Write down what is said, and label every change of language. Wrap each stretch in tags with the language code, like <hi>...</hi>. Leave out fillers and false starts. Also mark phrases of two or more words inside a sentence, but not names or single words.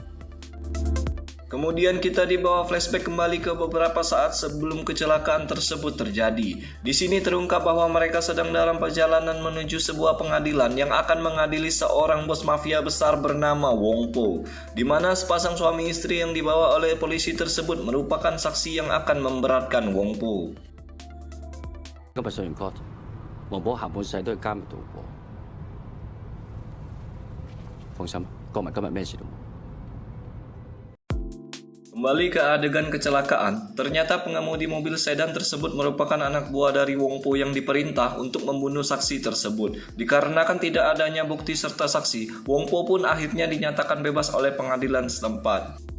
<id>Kemudian kita dibawa flashback kembali ke beberapa saat sebelum kecelakaan tersebut terjadi. Di sini terungkap bahwa mereka sedang dalam perjalanan menuju sebuah pengadilan yang akan mengadili seorang bos mafia besar bernama Wong Po, di mana sepasang suami istri yang dibawa oleh polisi tersebut merupakan saksi yang akan memberatkan Wong Po.</id> <yue>今日上完 court， 黃寶下半世都喺監獄度過。放心，國民今日咩事都冇。</yue> <id>Kembali ke adegan kecelakaan, ternyata pengemudi mobil sedan tersebut merupakan anak buah dari Wong Po yang diperintah untuk membunuh saksi tersebut. Dikarenakan tidak adanya bukti serta saksi, Wong Po pun akhirnya dinyatakan bebas oleh pengadilan setempat.</id>